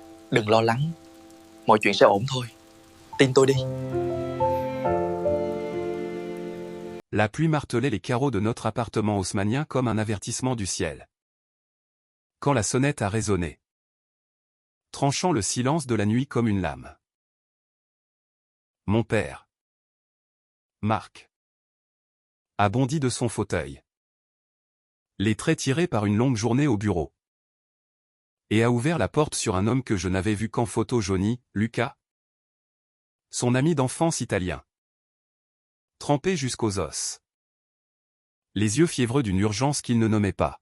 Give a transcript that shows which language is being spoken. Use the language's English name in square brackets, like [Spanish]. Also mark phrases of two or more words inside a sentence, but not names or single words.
[Vietnamese] Đừng lo lắng, mọi chuyện sẽ ổn thôi. Tin tôi đi. [French] La pluie martelait les carreaux de notre appartement haussmannien comme un avertissement du ciel. Quand la sonnette a résonné, tranchant le silence de la nuit comme une lame. Mon père, Marc, a bondi de son fauteuil, les traits tirés par une longue journée au bureau, et a ouvert la porte sur un homme que je n'avais vu qu'en photo jaunie, Luca, son ami d'enfance italien, trempé jusqu'aux os, les yeux fiévreux d'une urgence qu'il ne nommait pas.